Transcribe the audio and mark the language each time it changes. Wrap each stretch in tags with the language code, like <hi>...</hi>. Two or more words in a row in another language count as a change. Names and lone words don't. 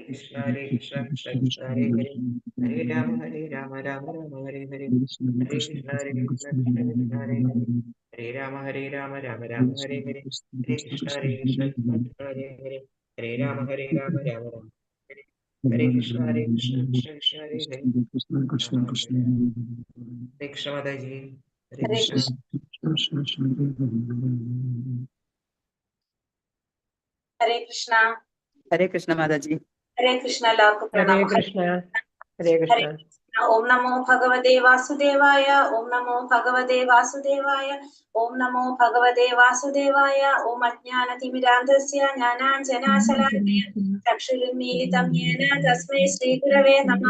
<sa>Krishna, Hare Krishna, Krishna Krishna, Hare Hare, Hare Ram, Hare Ram, Ram Ram, Hare Hare, Hare Krishna, Hare Krishna, Krishna Krishna, Hare Hare, Hare Ram, Hare Ram, Ram Ram, Hare Hare, Hare Krishna, Hare Krishna, Krishna Krishna, Hare Hare, Hare Ram, Hare Ram, Ram Ram, Hare Krishna, Hare Krishna, Krishna Krishna, Hare Hare, Hare Krishna Mataji, Hare Krishna. ഹരേ കൃഷ്ണ. ഹരേ കൃഷ്ണ മാതാജി. ഹരേ കൃഷ്ണ. എല്ലാവർക്കും ഹരേ പ്രണാമം. കൃഷ്ണ. ഹരേ കൃഷ്ണ. ഓം നമോ ഭഗവതേ വാസുദേവായ. ഓം നമോ ഭഗവതേ വാസുദേവായ. ഓം നമോ ഭഗവതേ വാസുദേവായ. ഓം അജ്ഞാനതിമിരാന്ധസ്യ ജ്ഞാനാഞ്ജനാശലാകയ ചക്ഷുരുന്മീലിതം യേന തസ്മൈ ശ്രീഗുരവേ നമഃ.</sa>